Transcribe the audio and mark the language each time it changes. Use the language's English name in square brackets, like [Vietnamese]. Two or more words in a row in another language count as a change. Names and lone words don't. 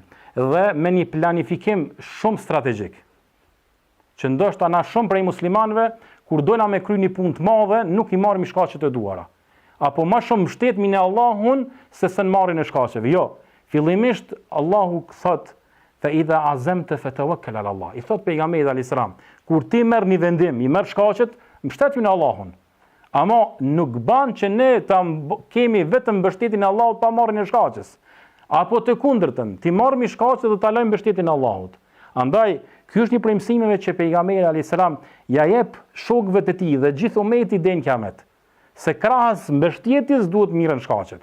[Albanian] Dhe me një planifikim shumë strategjik, që ndoshta na shumë prej muslimanëve, kur dojna me kry një punë të madhe, nuk i marrim shkaqet e duhura. Apo më shumë mbështetemi në Allahun se në marrjen e shkaqeve. Jo, fillimisht Allahu thot [Arabic] فإذا عزمت فتوكل على الله. [Albanian] I thot pejgamberi [Arabic] عليه السلام, [Albanian] kur ti merr një vendim, i merr shkaqet, mbështetju në Allahun. Ama nuk ban që ne ta kemi vetëm mbështetjen e Allahut pa marrë në shkaqes. Apo të kundërtën, ti marrmi shkaqet dhe ta lëmë mbështetjen e Allahut. Andaj, ky është një prej mësimeve që pejgamberi [Arabic] عليه السلام [Albanian] ja jep shokëve të tij dhe gjithë ummeti den kiamet, se krahas mbështetjes duhet mirën shkaqet.